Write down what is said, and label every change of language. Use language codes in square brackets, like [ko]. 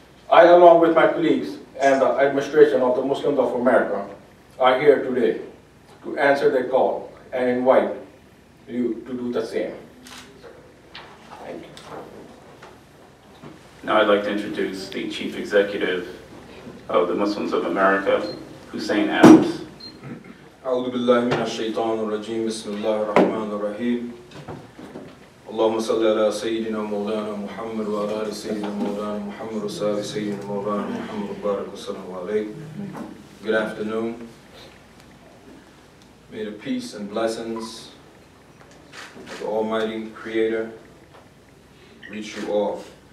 [en] I, along with my colleagues and the administration of the Muslims of America, are here today to answer their call and invite you to do the same. Thank you. Now I'd like to introduce the Chief Executive of the Muslims of America, Hussein Adams. [ar] أعوذ بالله من الشيطان الرجيم بسم الله الرحمن الرحيم اللهم صل على سيدنا مولانا محمد وعلى آل سيدنا مولانا محمد وصحبه سيدنا مولانا محمد وبارك وسلم عليه. [en] Good afternoon. May the peace and blessings of the Almighty Creator reach you all.